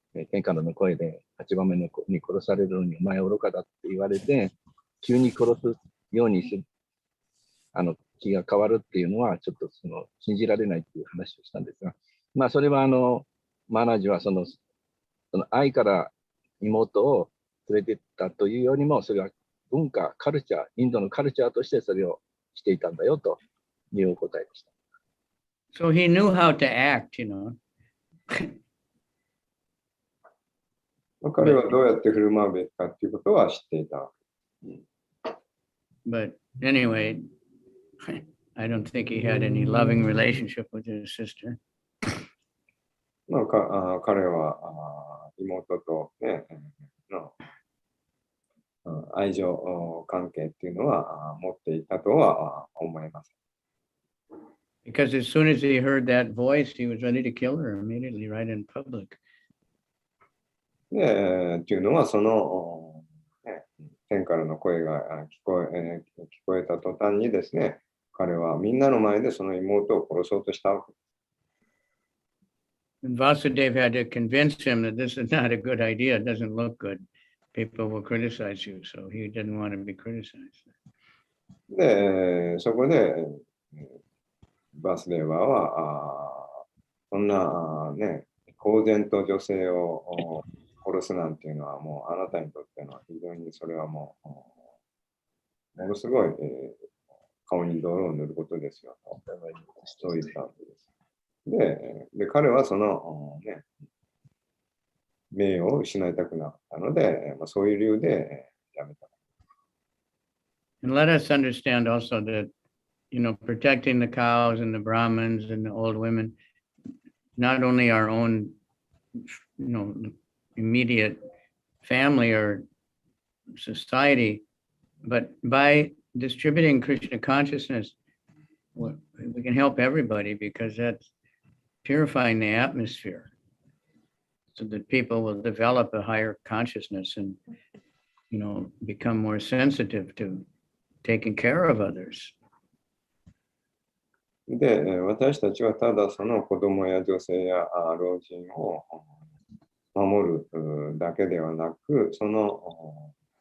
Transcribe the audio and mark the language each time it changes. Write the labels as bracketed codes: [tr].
[ja] 天下の声で8番目に殺されるのにお前愚かだって言われて、急に殺すようにする、気が変わるっていうのは、ちょっと信じられないっていう話をしたんですが、まあ、それはマハラジはその愛から妹を連れてったというよりも、それは文化、カルチャー、インドのカルチャーとしてそれをしていたんだよというお答えでした。 [en] So he knew how to act, you know. [ja] 彼はどうやって振る舞うべきかっていうことは知っていた。 [en] But anyway, I don't think he had any loving relationship with his sister. [ja] まあ、彼は妹と、ね、の愛情関係っていうのは持っていたとは思います。 [en] Because as soon as he heard that voice, he was ready to kill her immediately, right in public. [ja] っていうのは、その、天からの声が聞こえた途端にですね、彼はみんなの前でその妹を殺そうとしたわけです。 [en] And Vasudev had to convince him that this is not a good idea. It doesn't look good. People will criticize you, so he didn't want to be criticized. [ja] で、そこで、バスデーバーは、そんな、ね、公然と女性を殺すなんていうのは、もうあなたにとっての非常にそれはもう、ものすごい、顔に泥を塗ることですよと、そう言ったわけです。で、彼はその、ね、名誉を失いたくなかったので、まあ、そういう理由でやめた。 [en] And let us understand also that, you know, protecting the cows and the Brahmins and the old women, not only our own, immediate family or society, but by distributing Krishna consciousness, we can help everybody because that's purifying the atmosphere so that people will develop a higher consciousness and, become more sensitive to taking care of others. [ja] で、私たちはただその子供や女性や老人を守るだけではなく、その